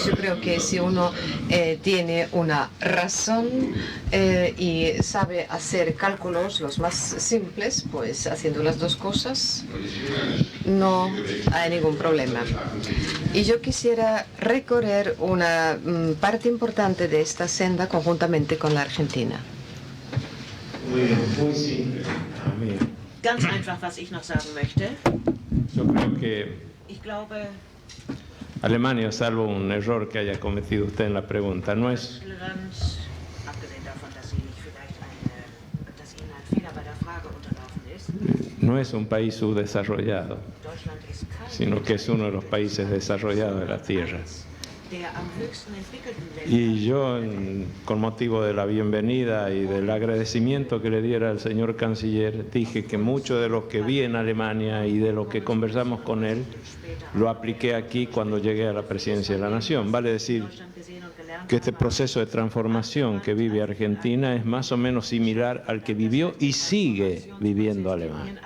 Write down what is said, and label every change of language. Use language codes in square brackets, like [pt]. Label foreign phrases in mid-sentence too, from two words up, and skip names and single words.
[es] Yo creo que si uno tiene una razón y sabe hacer cálculos los más simples, pues haciendo las dos cosas no hay ningún problema. Y yo quisiera recorrer una parte importante de esta senda conjuntamente con la Argentina. Muy bien, muy simple. [de] Ganz einfach, was ich noch sagen möchte. [es] Yo creo que [de] Ich glaube, [es] Alemania, salvo un error que haya cometido usted en la pregunta, no es [de] Deutschland, abgesehen davon, dass Ihnen ein Fehler bei der Frage unterlaufen ist, [es] no es un país subdesarrollado, [de] Deutschland ist kein [es] sino que es uno de los países desarrollados de la Tierra. [de] der am höchsten entwickelten Länder. [es] Y yo, con motivo de la bienvenida y del agradecimiento que le diera al señor canciller, dije que mucho de lo que vi en Alemania y de lo que conversamos con él, lo apliqué aquí cuando llegué a la presidencia de la Nación. Vale decir que este proceso de transformación que vive Argentina es más o menos similar al que vivió y sigue viviendo Alemania.